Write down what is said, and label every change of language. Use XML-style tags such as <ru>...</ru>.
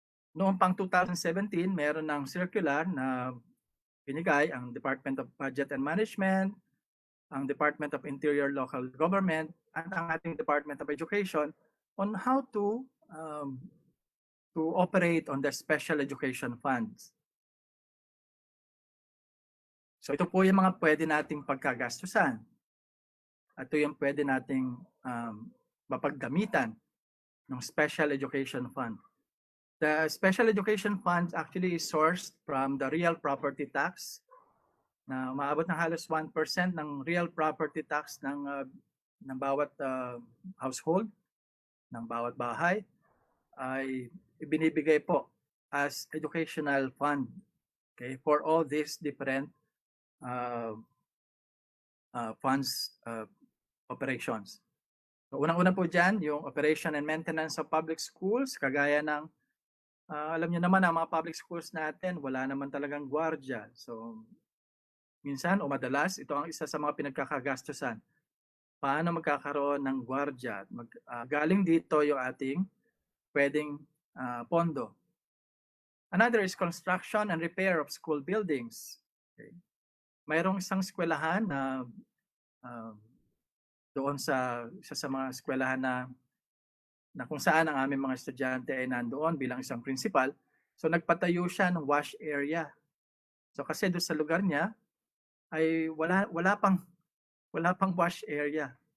<tl>Noong pang 2017, meron ng circular na binigay ang Department of Budget and Management, ang Department of Interior Local Government, at ang ating Department of Education</tl> <en>on how to operate on the special education funds.</en> <tl>So ito po yung mga pwede nating pagkagastusan. At ito yung pwede nating mapaggamitan ng special education fund.</tl> <en>The special education fund actually is sourced from the real property tax</en> <tl>na umaabot ng halos 1% ng real property tax ng bawat household, ng bawat bahay ay ibinibigay po</tl> <en>as educational fund, okay, for all these different funds operations.</en> <tl>So, unang-una po dyan, yung operation and maintenance of public schools, kagaya ng alam niyo naman ang mga public schools natin, wala naman talagang gwardiya. So, minsan o madalas, ito ang isa sa mga pinagkakagastusan. Paano magkakaroon ng gwardiya? Galing dito yung ating pwedeng pondo.</tl> <en>Another is construction and repair of school buildings. Okay.</en> <tl>Mayroong isang eskwelahan na doon sa isa sa mga eskwelahan na kung saan ang aming mga estudyante ay nandoon bilang isang principal. So nagpatayo siya ng wash area. So kasi doon sa lugar niya ay wala pang wash area.</tl>